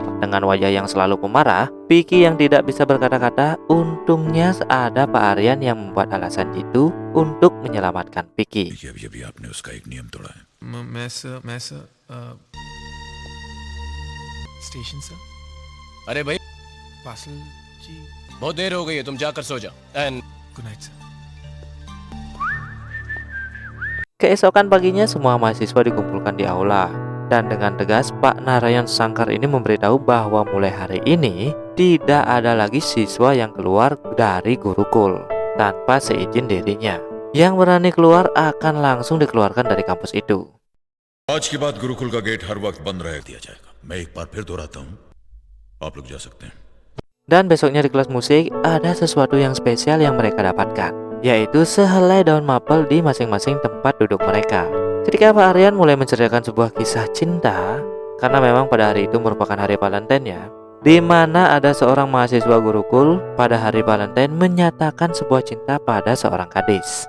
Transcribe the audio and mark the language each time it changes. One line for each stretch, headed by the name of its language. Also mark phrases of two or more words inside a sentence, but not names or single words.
Indonesian: Dengan wajah yang selalu pemarah, Vicky yang tidak bisa berkata-kata, untungnya ada Pak Aryan yang membuat alasan itu untuk menyelamatkan Vicky.
English: station sir
Hindi: अरे भाई पार्सल जी बहुत देर हो गई है, तुम जाकर सो जाओ. And
English: good night sir.
Indonesian: Keesokan paginya semua mahasiswa dikumpulkan di aula. Dan dengan tegas Pak Narayan Sangkar ini memberitahu bahwa mulai hari ini tidak ada lagi siswa yang keluar dari Gurukul tanpa seizin dirinya. Yang berani keluar akan langsung dikeluarkan dari kampus itu.
Hindi: आज के बाद गुरुकुल का गेट हर वक्त बंद रह दिया जाएगा. मैं एक बार फिर दोहराता हूँ, आप लोग जा सकते हैं.
Indonesian: Dan besoknya di kelas musik ada sesuatu yang spesial yang mereka dapatkan, yaitu sehelai daun mapel di masing-masing tempat duduk mereka. Ketika Pak Aryan mulai menceritakan sebuah kisah cinta, karena memang pada hari itu merupakan hari Valentine ya, di mana ada seorang mahasiswa Gurukul pada hari Valentine menyatakan sebuah cinta pada seorang gadis.